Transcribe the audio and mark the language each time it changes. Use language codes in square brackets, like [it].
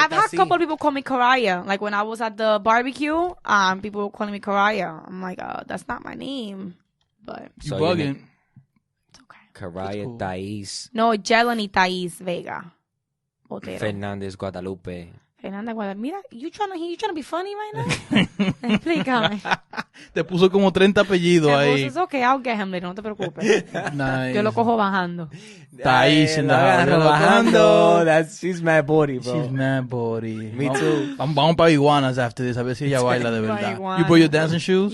[en] I've had a couple of people call me Karaya. Like when I was at the barbecue, people were calling me Karaya. I'm like, that's not my name. But You bugging. it's okay. Karaya, cool. Thais, No, Jelani Thais Vega. Botero. Fernández, Guadalupe. Fernanda Guadalupe. Mira, you trying to be funny right now? [es] Explícame. Te puso como 30 apellidos ahí. [en] It's okay, I'll get him later, [es] no te preocupes. [en] Nice. [es] Yo lo cojo bajando. [en] Thais in the house. [es] Bajando. [en] She's mad body, bro. She's mad body. Me too. [es] Vamos para iguanas after this. A ver si ella baila de verdad. Iguana. [en] You brought your dancing shoes?